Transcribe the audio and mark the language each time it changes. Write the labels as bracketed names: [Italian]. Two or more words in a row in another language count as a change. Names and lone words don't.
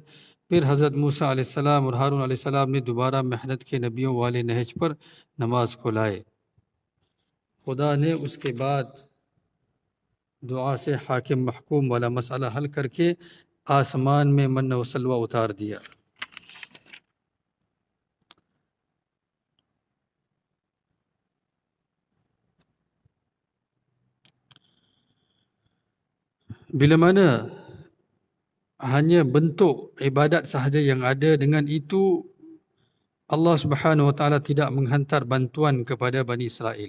[Urdu] پھر حضرت موسیٰ علیہ السلام اور ہارون علیہ السلام نے دوبارہ محنت کے نبیوں والے نہج پر نماز کو لائے. خدا نے اس کے بعد دعا سے حاکم محکوم والا مسئلہ حل کر کے آسمان میں من و سلویٰ اتار دیا. [Malay] Bila mana hanya bentuk ibadat sahaja yang ada, dengan itu [Arabic] الله سبحانه وتعالى [Malay] tidak menghantar bantuan kepada Bani Israel.